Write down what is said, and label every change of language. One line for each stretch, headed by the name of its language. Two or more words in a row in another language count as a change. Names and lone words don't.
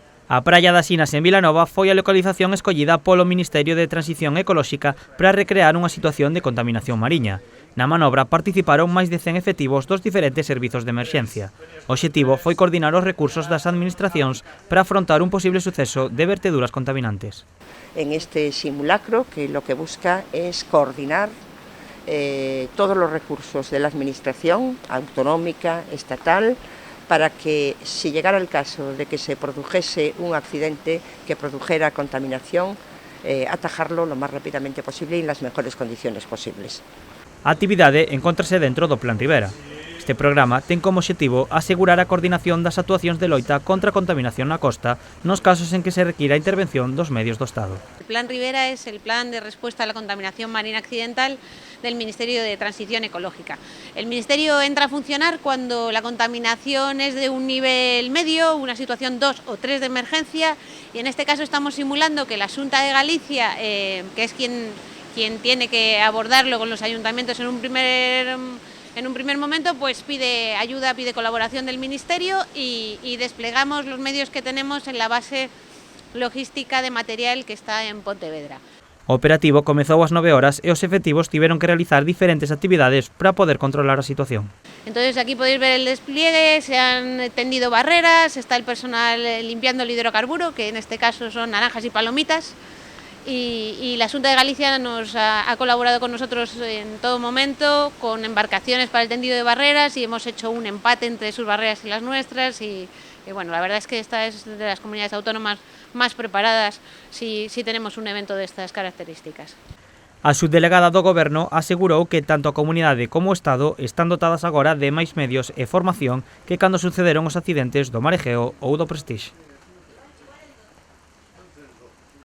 Galician: A praia das Sinas en Vilanova foi a localización escollida polo Ministerio de Transición Ecolóxica para recrear unha situación de contaminación mariña. Na manobra participaron máis de 100 efectivos dos diferentes servizos de emerxencia. O obxectivo foi coordinar os recursos das administracións para afrontar un posible suceso de verteduras contaminantes.
Spanish: En este simulacro, que lo que busca es coordinar todos los recursos de la administración autonómica, estatal, para que si llegara el caso de que se produjese un accidente que produjera contaminación, atajarlo lo más rápidamente posible y en las mejores condiciones posibles.
Galician: A actividade encóntrase dentro do Plan Rivera. Este programa ten como obxectivo asegurar a coordinación das actuacións de loita contra a contaminación na costa nos casos en que se requira a intervención dos medios do Estado.
Spanish: El Plan Rivera es el plan de respuesta a la contaminación marina accidental del Ministerio de Transición Ecológica. El Ministerio entra a funcionar cuando la contaminación es de un nivel medio, una situación 2 o 3 de emergencia, y en este caso estamos simulando que la Xunta de Galicia, que es quien tiene que abordarlo con los ayuntamientos en un primer momento, pues pide ayuda, pide colaboración del Ministerio y desplegamos los medios que tenemos en la base logística de material que está en Pontevedra.
Galician: O operativo comezou ás 9 horas e os efectivos tiveron que realizar diferentes actividades para poder controlar a situación.
Spanish: Entonces aquí podéis ver el despliegue, se han tendido barreras, está el personal limpiando el hidrocarburo, que en este caso son naranjas y palomitas, y la Xunta de Galicia nos ha colaborado con nosotros en todo momento, con embarcaciones para el tendido de barreras, y hemos hecho un empate entre sus barreras y las nuestras, y bueno, la verdad es que esta es de las comunidades autónomas más preparadas si tenemos un evento de estas características.
Galician: A subdelegada do Goberno asegurou que tanto a comunidade como o Estado están dotadas agora de máis medios e formación que cando sucederon os accidentes do Mar Egeo ou do Prestige.